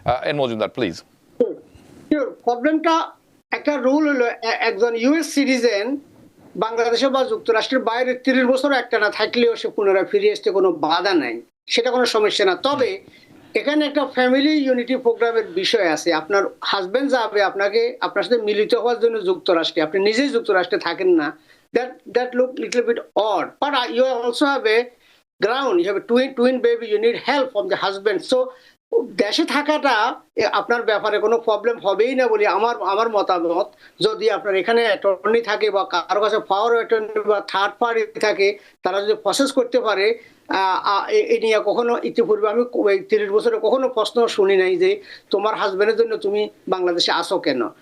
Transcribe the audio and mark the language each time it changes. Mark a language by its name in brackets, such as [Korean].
[Bangla] N Majumdar please. প্রবলেমটা একটা rule হলো, একজন ইউএস সিটিজেন বাংলাদেশে বা যুক্তরাষ্ট্রের বাইরে 30 বছর একটানা থাকলেও সে পুনরায় ফিরে আসতে কোনো বাধা নাই, সেটা কোনো সমস্যা না। তবে এখানে একটা ফ্যামিলি ইউনিটি প্রোগ্রামের বিষয় আছে। আপনার হাজবেন্ড যাবে আপনার সাথে মিলিত হওয়ার জন্য যুক্তরাষ্ট্রে, আপনি নিজেই যুক্তরাষ্ট্রে থাকেন না, [English] that look little bit odd, but you also have a ground, you have a twin baby, you need help from the husband. [Bangla] So দেশে থাকাটা আপনার ব্যাপারে কোনো প্রবলেম হবেই না বলে আমার মতামত। যদি আপনার এখানে অ্যাটর্নি থাকে বা কারো কাছে পাওয়ার অ্যাটর্নি বা থার্ড পার্টি থাকে, তারা যদি প্রসেস করতে পারে, এ নিয়ে কখনো ইতিপূর্বে আমি 30 বছরে কখনো প্রশ্ন শুনি নাই যে তোমার হাজবেন্ডের জন্য তুমি বাংলাদেশে আসো কেন।